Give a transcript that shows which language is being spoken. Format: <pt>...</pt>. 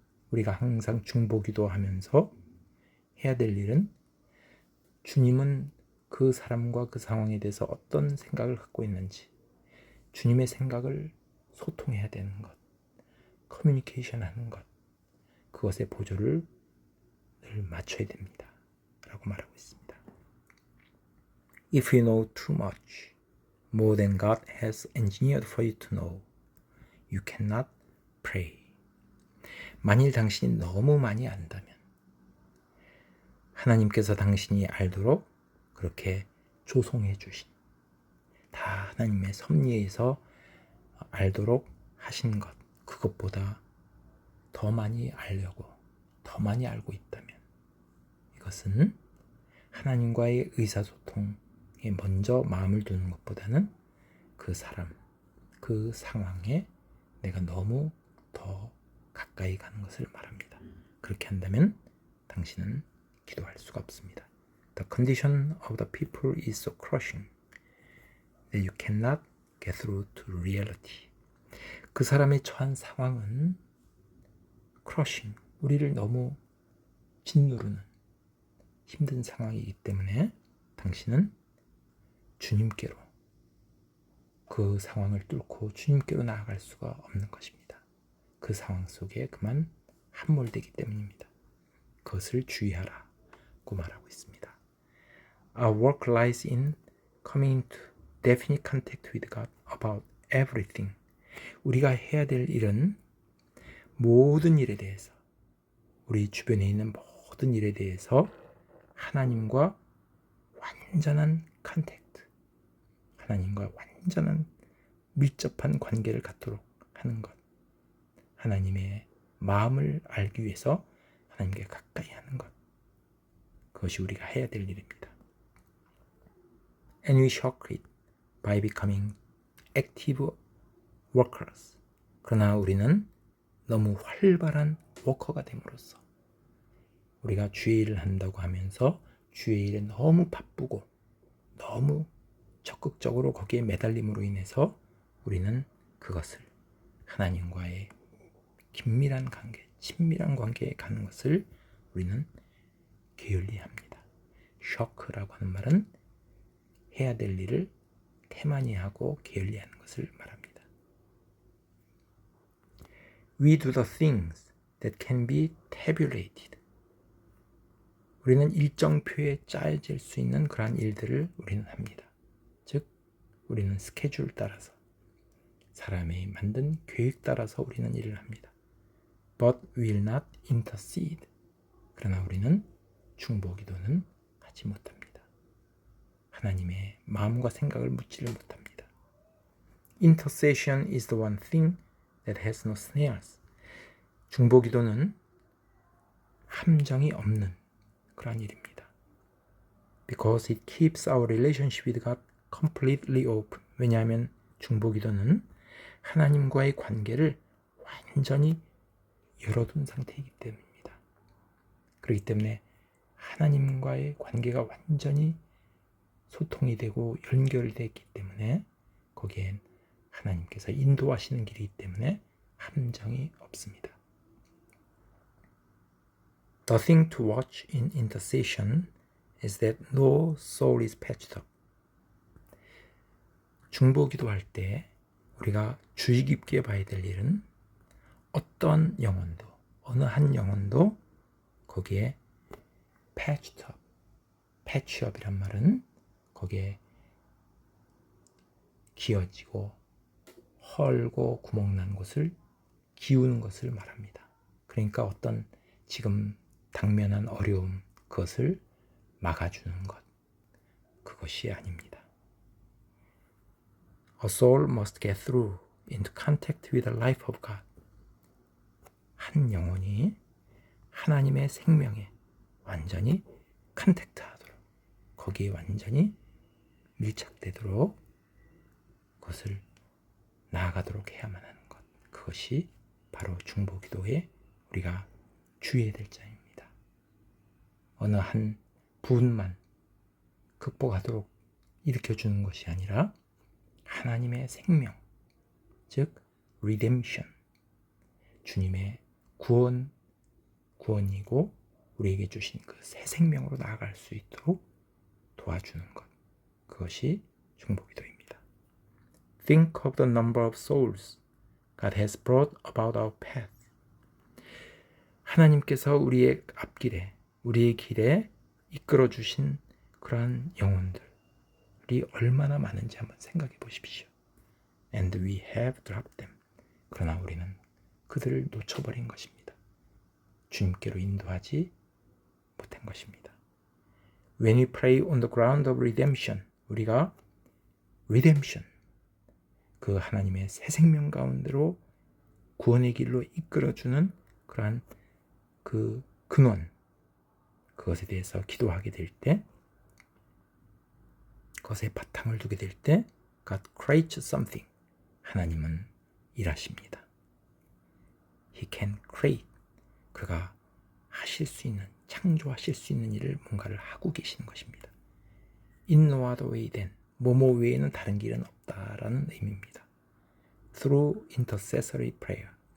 <ko>우리가 항상 중보기도 하면서 해야 될 일은 주님은 그 사람과 그 상황에 대해서 어떤 생각을 갖고 있는지 주님의 생각을 소통해야 되는 것, 커뮤니케이션 하는 것, 그것에 보조를 늘 맞춰야 됩니다 라고 말하고 있습니다.</ko> <en>If you know too much, more than God has engineered for you to know, you cannot pray.</en> <ko>만일 당신이 너무 많이 안다면 하나님께서 당신이 알도록 그렇게 조성해 주신, 다 하나님의 섭리에서 알도록 하신 것, 그것보다 더 많이 알려고, 더 많이 알고 있다면 이것은 하나님과의 의사소통에 먼저 마음을 두는 것보다는 그 사람, 그 상황에 내가 너무 더 가까이 가는 것을 말합니다. 그렇게 한다면 당신은 기도할 수가 없습니다.</ko> <en>The condition of the people is so crushing that you cannot get through to reality.</en> <ko>그 사람의 처한 상황은 crushing, 우리를 너무 짓누르는 힘든 상황이기 때문에 당신은 주님께로, 그 상황을 뚫고 주님께로 나아갈 수가 없는 것입니다. 그 상황 속에 그만 함몰되기 때문입니다. 그것을 주의하라고 말하고 있습니다.</ko> <en>Our work lies in coming to definite contact with God about everything.</en> <ko>우리가 해야 될 일은 모든 일에 대해서, 우리 주변에 있는 모든 일에 대해서 하나님과 완전한 컨택트, 하나님과 완전한 밀접한 관계를 갖도록 하는 것, 하나님의 마음을 알기 위해서 하나님께 가까이 하는 것, 그것이 우리가 해야 될 일입니다.</ko> <en>And we shock it by becoming active workers.</en> <ko>그러나 우리는 너무 활발한 워커가 됨으로써, 우리가 주의 일을 한다고 하면서 주의 일에 너무 바쁘고 너무 적극적으로 거기에 매달림으로 인해서 우리는 그것을 하나님과의 긴밀한 관계, 친밀한 관계에 가는 것을 우리는 게을리합니다. 쇼크라고 하는 말은 해야 될 일을 태만히하고 게을리하는 것을 말합니다.</ko> <en>We do the things that can be tabulated.</en> <ko>우리는 일정표에 짜여질 수 있는 그러한 일들을 우리는 합니다. 즉, 우리는 스케줄 따라서, 사람이 만든 계획 따라서 우리는 일을 합니다.</ko> <en>But we will not intercede.</en> <ko>그러나 우리는 중보기도는 하지 못합니다. 하나님의 마음과 생각을 묻지를 못합니다.</ko> <en>Intercession is the one thing that has no snares.</en> <ko>중보기도는 함정이 없는 그런 일입니다.</ko> <en>Because it keeps our relationship with God completely open.</en> <ko>왜냐하면 중보기도는 하나님과의 관계를 완전히 열어둔 상태이기 때문입니다. 그렇기 때문에 하나님과의 관계가 완전히 소통이 되고 연결되기 때문에 거기엔 하나님께서 인도하시는 길이기 때문에 함정이 없습니다.</ko> <en>The thing to watch in intercession is that no soul is patched up.</en> <ko>중보기도할 때 우리가 주의 깊게 봐야 될 일은 어떤 영혼도, 어느 한 영혼도 거기에 patched up, patch up이란 말은 거기에 기어지고 헐고 구멍난 곳을 기우는 것을 말합니다. 그러니까 어떤 지금 당면한 어려움, 그것을 막아주는 것, 그것이 아닙니다.</ko> <en>A soul must get through into contact with the life of God.</en> <ko>한 영혼이 하나님의 생명에 완전히 컨택트하도록, 거기에 완전히 밀착되도록 그것을 나아가도록 해야만 하는 것, 그것이 바로 중보기도에 우리가 주의해야 될 점입니다. 어느 한 분만 극복하도록 일으켜주는 것이 아니라 하나님의 생명, 즉 redemption, 주님의 구원이고 우리에게 주신 그 새 생명으로 나아갈 수 있도록 도와주는 것, 그것이 중보기도입니다.</ko> <en>Think of the number of souls God has brought about our path.</en> <ko>하나님께서 우리의 앞길에, 우리의 길에 이끌어 주신 그러한 영혼들이 얼마나 많은지 한번 생각해 보십시오.</ko> <en>And we have dropped them.</en> <ko>그러나 우리는 그들을 놓쳐버린 것입니다. 주님께로 인도하지 못한 것입니다.</ko> <en>When we pray on the ground of redemption,</en> <ko>우리가 redemption, 그 하나님의 새 생명 가운데로 구원의 길로 이끌어주는 그러한 그 근원, 그것에 대해서 기도하게 될 때, 그것에 바탕을 두게 될 때</ko> <en>God creates something.</en> <ko>하나님은 일하십니다.</ko> <en>He can create.</en> <ko>그가 하실 수 있는, 창조하실 수 있는 일을 뭔가를 하고 계시는 것입니다.</ko> <en>In no other way then.</en> <ko>뭐뭐 외에는 다른 길은 없다라는 의미입니다.</ko> <en>Through intercessory prayer.</en>